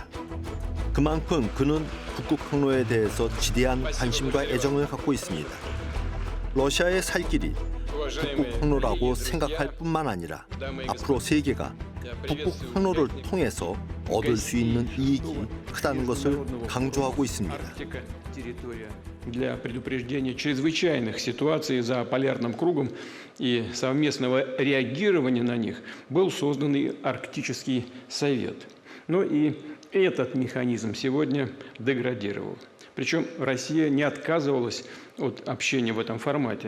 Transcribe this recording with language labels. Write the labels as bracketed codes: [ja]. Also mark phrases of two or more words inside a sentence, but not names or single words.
[ko] 그만큼 그는 북극 항로에 대해서 지대한 관심과 애정을 갖고 있습니다. 러시아의 살 길이 북극 항로라고 생각할 뿐만 아니라 앞으로 세계가 북극 항로를 통해서 얻을 수 있는 이익이 크다는 것을 강조하고 있습니다. [ru] Для предупреждения чрезвычайных ситуаций за полярным кругом и совместного реагирования на них был создан и Арктический совет. Но и этот механизм сегодня деградировал. Причем Россия не отказывалась от общения в этом формате.